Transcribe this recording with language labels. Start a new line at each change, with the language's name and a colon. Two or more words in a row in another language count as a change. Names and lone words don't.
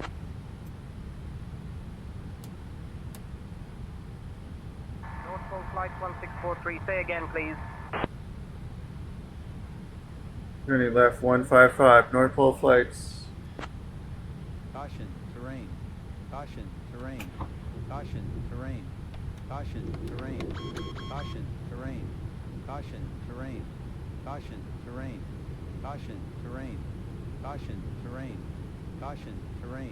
English: North Pole Flights 1643, say again please. Turning left 155. North Pole Flights. Caution, terrain. Caution, terrain. Caution, terrain. Caution, terrain. Caution, terrain. Caution, terrain. Caution, terrain. Caution, terrain. Caution, terrain. Caution, terrain.